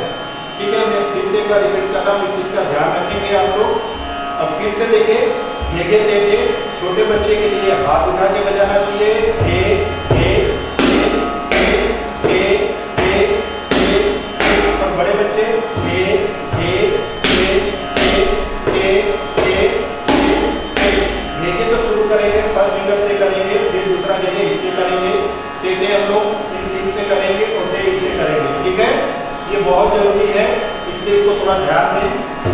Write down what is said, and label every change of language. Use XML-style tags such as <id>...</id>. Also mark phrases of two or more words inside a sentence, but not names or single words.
<hi>ठीक है, मैं फिर से एक बार रिपीट कर रहा हूँ, इस चीज का ध्यान रखेंगे आप लोग। अब फिर से देखिए, घेगे टेटे छोटे बच्चे के लिए हाथ उठा के बजाना चाहिए, घे घे घे घे घे घे। और बड़े बच्चे घे घे घे घे घे घे घे। घेगे तो शुरू करेंगे</hi> <en>first finger</en> <hi>से करेंगे, फिर दूसरा घेगे इससे करेंगे, टेटे हम लोग इन 3 से करेंगे और टे इससे करेंगे। ठीक है, ये बहुत जरूरी है, इसलिए इसको थोड़ा ध्यान दें।</hi>